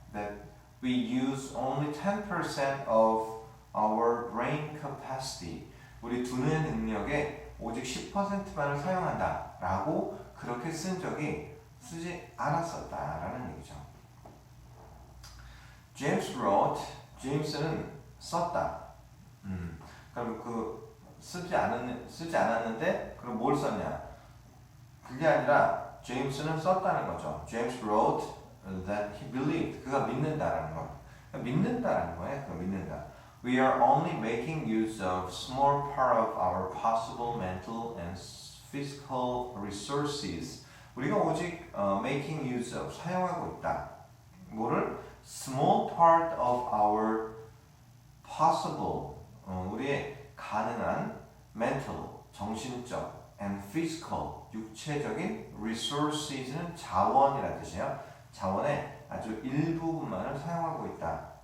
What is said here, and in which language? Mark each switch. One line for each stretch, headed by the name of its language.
English: That we use only 10% of our brain capacity,
Korean: 우리 두뇌 능력의 오직 10%만을 사용한다 라고 그렇게 쓴 적이 쓰지 않았었다라는 얘기죠.
English: James wrote,
Korean: 제임스는 썼다. 그럼 그 쓰지 않았는데 그럼 뭘 썼냐? 그게 아니라 제임스는 썼다는 거죠.
English: James wrote that he believed,
Korean: 그가 믿는다라는 거. 믿는다라는 거예요. 그가 믿는다.
English: We are only making use of small part of our possible mental and physical resources.
Korean: 우리가 오직 making use of, 사용하고 있다. 뭐를?
English: Small part of our possible,
Korean: 우리의 가능한 mental, 정신적, and physical, 육체적인 resources는 자원이라는 뜻이에요. 자원의 아주 일부분만을 사용하고 있다